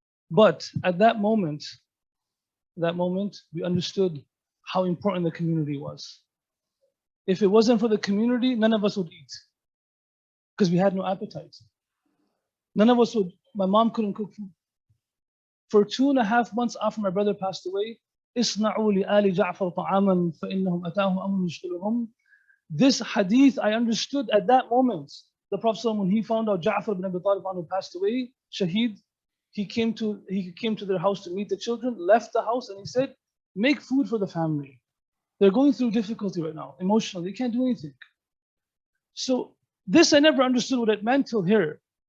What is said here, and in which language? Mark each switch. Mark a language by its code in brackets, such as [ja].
[en] But at that moment, we understood how important the community was. If it wasn't for the community, none of us would eat because we had no appetite. None of us would, my mom couldn't cook food. For 2.5 months after my brother passed away, [ar] إِصْنَعُوا لِآلِ جَعْفَرَ طَعَامًا فَإِنَّهُمْ أَتَاهُمْ أَمْرٌ يُشْغِلُهُمْ. [en] This hadith I understood at that moment. The Prophet, when he found out Ja'far ibn Abi Talib anhu passed away, Shaheed, he came to their house to meet the children, left the house, and he said, make food for the family. They're going through difficulty right now, emotionally, they can't do anything. So this I never understood what it meant till here.